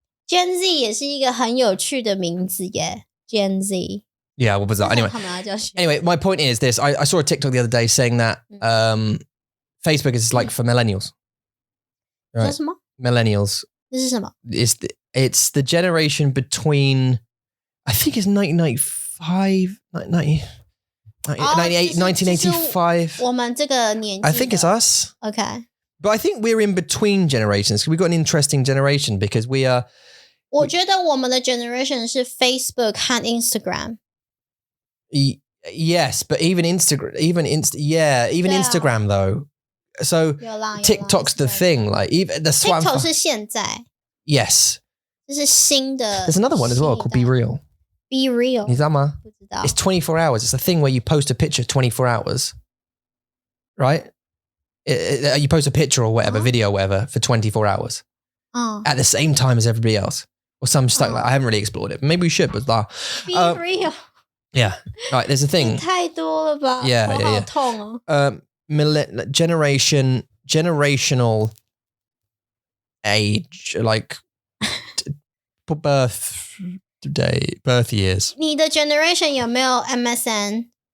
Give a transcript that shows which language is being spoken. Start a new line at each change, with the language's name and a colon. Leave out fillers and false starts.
Chinese: Gen Z 也是一个很有趣的名字耶 Gen Z.
English: Yeah, what was that? Anyway, my point is this. I saw a TikTok the other day saying that Facebook is like for millennials. Right?
Chinese: 什么
English: Millennials.
Chinese: 这是什么
English: It's the generation between, I think it's 1995, 1985.
Chinese: 我们这个年纪的
English: I think it's us. Okay. But I think we're in between generations. We've got an interesting generation because we are...
Chinese: 我觉得我们的 generation 是 Facebook 和 Instagram.
English: Yes, but even Instagram, Instagram though. So TikTok's the thing, like even the
Chinese: TikTok 是现在
English: Yes.
Chinese: 这是新的
English: There's another one as well called Be Real. Be Real.
Chinese: 你知道吗？不知道
English: It's 24 hours. It's a thing where you post a picture 24 hours. Right? You post a picture or whatever, video or whatever for 24 hours. At the same time as everybody else. Or some stuff like I haven't really explored it. Maybe we should, but Be Real. Yeah. Right, there's a thing.
Chinese: 太多了吧
English: Yeah,
Chinese: 我
English: yeah,
Chinese: 好痛哦
English: generational age, like birth years.
Chinese: 你的 generation 有没有 MSN?